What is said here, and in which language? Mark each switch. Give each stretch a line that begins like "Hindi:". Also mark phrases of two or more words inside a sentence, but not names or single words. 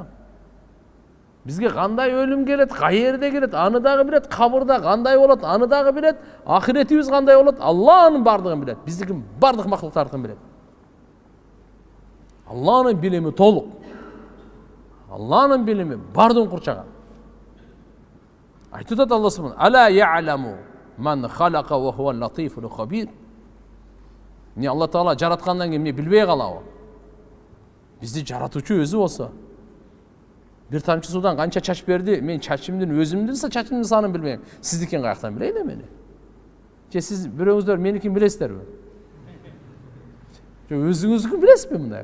Kyrgyz: Бизге кандай өлүм келет, каерде келет, аны дагы билет, кабырда кандай болот, аны дагы билет, ахиретибиз кандай болот, Алланын бардыгын билет. Биздикин бардык мактуктардын билет. Алланын билими толук. Алланын билими бардыгын курчаган. Айтып атат Алла
Arabic: субхана: "ألا يعلم من خلق وهو اللطيف الخبير."
Kyrgyz: Не Алла Таала жараткандан кийин эмне билбей калабы? Бизди жаратуучу өзү болсо, бир тамчы судан канча чач берди, мен чачымдын өзүмдүн чачымдын санын билбейм. Сиздикин каяктан билейин эмени? Же сиз бирөөңүздөр меникин билесиздерби? Же өзүңүздүкүн билесизби мындай?